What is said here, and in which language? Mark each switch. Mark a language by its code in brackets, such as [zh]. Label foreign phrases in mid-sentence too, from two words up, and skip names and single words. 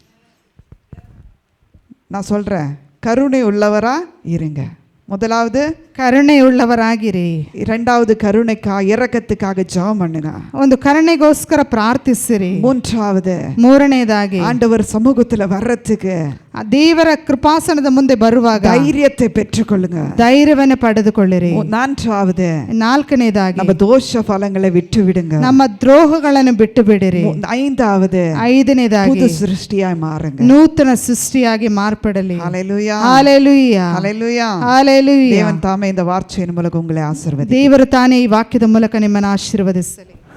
[ta] நான் சொல்கிறேன், கருணை உள்ளவரா இருங்க. முதலாவது [kn] ಕರುಣೆಯುಳ್ಳವರಾಗಿರಿ. [ta] இரண்டாவது இரக்கத்துக்காக ஜெபம் பண்ணுங்க. [kn] ಒಂದು ಕರುಣೆಗೋಸ್ಕರ ಪ್ರಾರ್ಥಿಸಿರಿ. [ta] மூன்றாவது [kn] ಮೂರನೇದಾಗಿ [ta] ஆண்டவர் சமூகத்துல வர்றதுக்கு, [kn] ದೇವರ ಕೃಪಾಸನದ ಮುಂದೆ ಬರುವಾಗ [ta] தைரியத்தை பெற்றுக்கொள்ளுங்க. [kn] ಧೈರ್ಯವನ್ನು ಪಡೆದುಕೊಳ್ಳಿರಿ. [ta] நான்காவது [kn] ನಾಲ್ಕನೇದಾಗಿ [ta] நம்ம தோஷ பலங்களை விட்டு விடுங்க. [kn] ನಮ್ಮ ದ್ರೋಹಗಳನ್ನು ಬಿಟ್ಟು ಬಿಡಿರಿ. [ta] ஐந்தாவது [kn] ಐದನೇದಾಗಿ [ta] புது சிருஷ்டியாய் மாறுங்க. [kn] ನೂತನ ಸೃಷ್ಟಿಯಾಗಿ ಮಾರ್ಪಡಲಿ. [ta] ஹalleluya. ஹalleluya. ஹalleluya. ஹalleluya. தேவன் தாமே இந்த வார்த்தையின் மூலம் உங்களை ஆசீர்வதிப்பார். [kn] ದೇವರು ತಾನೇ ಈ ವಾಕ್ಯದ ಮೂಲಕ ನಿಮ್ಮನ್ನು ಆಶೀರ್ವದಿಸಲಿ.